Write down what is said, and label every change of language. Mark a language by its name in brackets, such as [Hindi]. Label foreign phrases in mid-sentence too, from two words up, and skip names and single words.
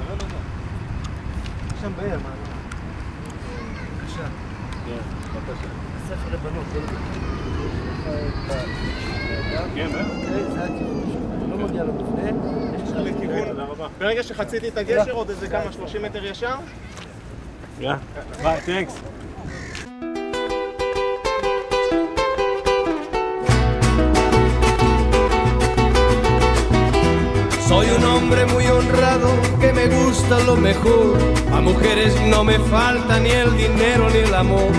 [Hebrew] שם בעיר, מה? בבקשה. ספר לבנות, כן, זה הכיוון. לא מגיע למבנה. ברגע שחציתי את הגשר, עוד איזה כמה 30 מטר ישר? יאללה, ביי, תנקס. [Spanish] Soy un hombre muy honrado que me gusta lo mejor. A mujeres no me falta ni el dinero ni el amor.